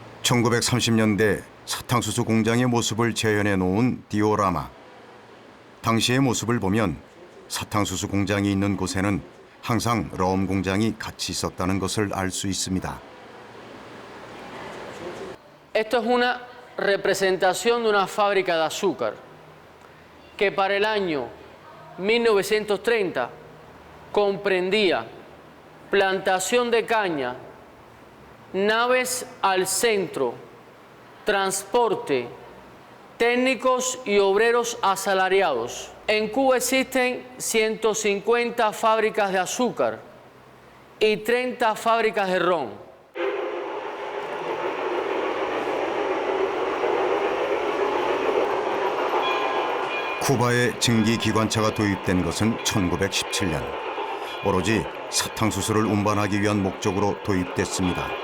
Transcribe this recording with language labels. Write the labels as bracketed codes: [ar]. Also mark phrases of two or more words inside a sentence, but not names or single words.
[ko] 1930년대 사탕수수 공장의 모습을 재현해 놓은 디오라마. 당시의 모습을 보면 사탕수수 공장이 있는 곳에는 항상 럼 공장이 같이 있었다는 것을 알 수 있습니다. [es] Esto es una representación de una fábrica de azúcar que para el año 1930 comprendía plantación de caña, naves al centro, transporte, técnicos y obreros asalariados. En Cuba existen 150 fábricas de azúcar y 30 fábricas de ron. [ko] 쿠바에 증기 기관차가 도입된 것은 1917년. 오로지 사탕수수를 운반하기 위한 목적으로 도입됐습니다.